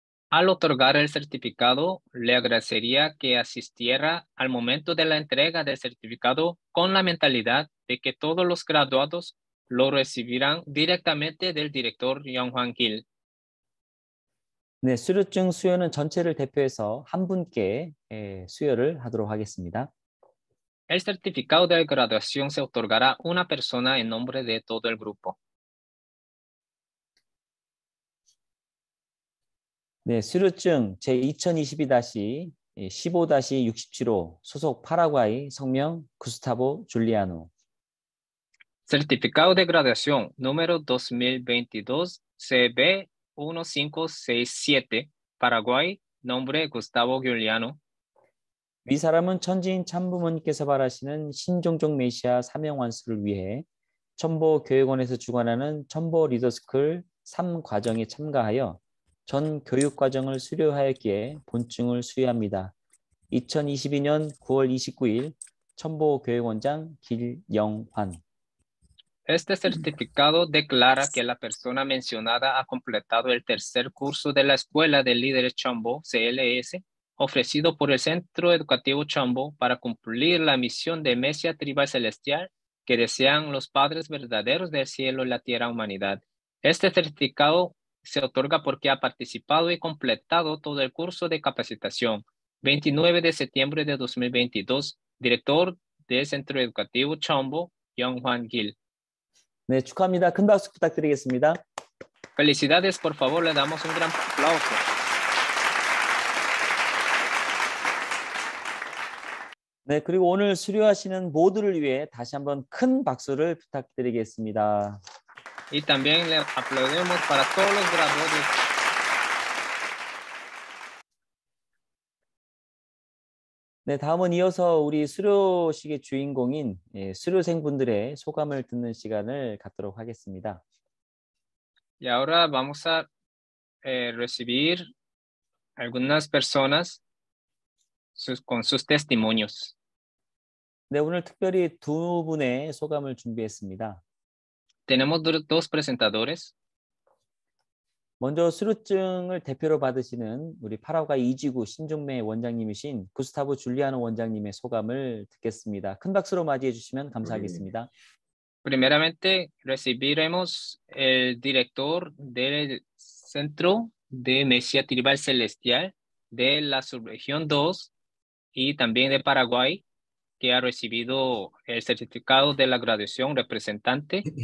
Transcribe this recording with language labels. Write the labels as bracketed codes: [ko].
[es] Al otorgar el certificado, le agradecería que asistiera al momento de la entrega del certificado con la mentalidad de que todos los graduados lo recibirán directamente del director Young-Hwan Gil. [ko] 네, 수료증 수여는 전체를 대표해서 한 분께 수여를 하도록 하겠습니다. [es] El certificado de graduación se otorgará a una persona en nombre de todo el grupo. [ko] 네, 수료증 제2022-15-67호 소속 파라과이 성명 구스타보 줄리아노. [es] Certificado de graduación número 2022 CB 1567 Paraguay nombre Gustavo Giuliano. [ko] 이 사람은 천지인 참부모님께서 바라시는 신종종 메시아 사명 완수를 위해 첨보 교육원에서 주관하는 첨보 리더스쿨 3과정에 참가하여 전 교육과정을 수료하였기에 본증을 수여합니다. 2022년 9월 29일 첨보 교육원장 길영환. [es] Este certificado declara que la persona mencionada ha completado el tercer curso de la Escuela de Líderes Chombo, CLS, ofrecido por el Centro Educativo Chombo para cumplir la misión de Mesia Tribal Celestial que desean los padres verdaderos del cielo y la tierra humanidad. Este certificado se otorga porque ha participado y completado todo el curso de capacitación. 29 de septiembre de 2022, director del Centro Educativo Chombo, Young-Hwan Gil. [ko] 네, 축하합니다. 큰 박수 부탁드리겠습니다. [es] Felicidades, por favor, le damos un gran aplauso. [ko] 네, 그리고 오늘 수료하시는 모두를 위해 다시 한번 큰 박수를 부탁드리겠습니다. [es] Y también le aplaudimos para todos los graduados. [ko] 네, 다음은 이어서 우리 수료식의 주인공인 수료생분들의 소감을 듣는 시간을 갖도록 하겠습니다. [es] Y ahora vamos a recibir algunas personas con sus testimonios. [ko] 네, 오늘 특별히 두 분의 소감을 준비했습니다. [es] Tenemos dos presentadores. [ko] 먼저 수료증을 대표로 받으시는 우리 파라과이 이지구 신종매 원장님이신 구스타보 줄리아노 원장님의 소감을 듣겠습니다. 큰 박수로 맞이해 주시면 감사하겠습니다. [es] Primeramente recibiremos el director del Centro de Mesia Tribal Celestial de la Subregión 2 y también de Paraguay, que ha recibido el certificado de la graduación representante.